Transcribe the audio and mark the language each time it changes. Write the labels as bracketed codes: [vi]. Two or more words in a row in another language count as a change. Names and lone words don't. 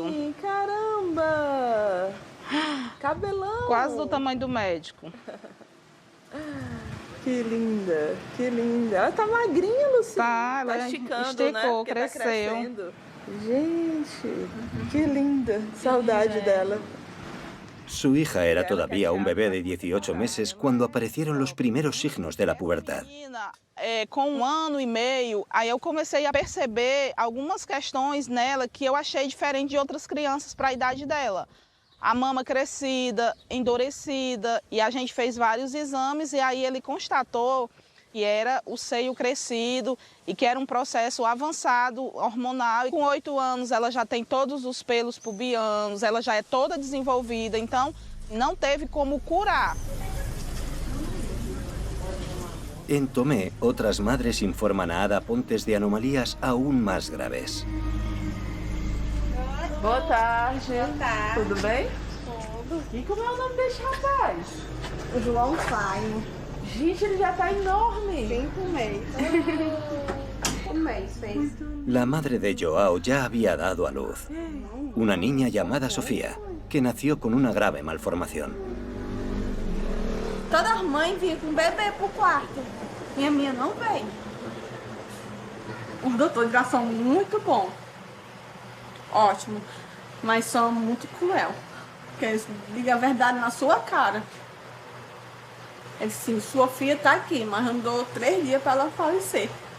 [pt] Caramba! Cabelão! Quase do tamanho do médico. Que linda, que linda. Ela tá magrinha, Lucia. Tá, ela esticando, esticou, né? Porque cresceu. Tá crescendo. Gente, que linda. Saudade dela. [es] Su hija era todavía un bebé de 18 meses cuando aparecieron los primeros signos de la pubertad. [pt] Com 1 ano e meio, aí eu comecei a perceber algumas questões nela que eu achei diferente de outras crianças para a idade dela. A mama crescida, endurecida, e a gente fez vários exames e aí ele constatou que era o seio crescido e que era um processo avançado hormonal. E com 8 anos ela já tem todos os pelos pubianos, ela já é toda desenvolvida, então não teve como curar. [es] En Tomé, otras madres informan a Ada Pontes de anomalías aún más graves. [pt] Boa tarde. Boa tarde. Tudo bem? Tudo. E como é o nome desse rapaz? O João Faino. Gente, ele já tá enorme. 5 meses. 5 meses fez. [es] La madre de Joao ya había dado a luz. Una niña llamada Sofía, que nació con una grave malformación. [pt] Todas as mães vinham com bebê pro quarto. E a minha não veio. Os doutores já são muito bons. Ótimo. Mas são muito cruel. Porque eles digam a verdade na sua cara. Eles sim, sua filha tá aqui, mas andou 3 dias para ela falecer.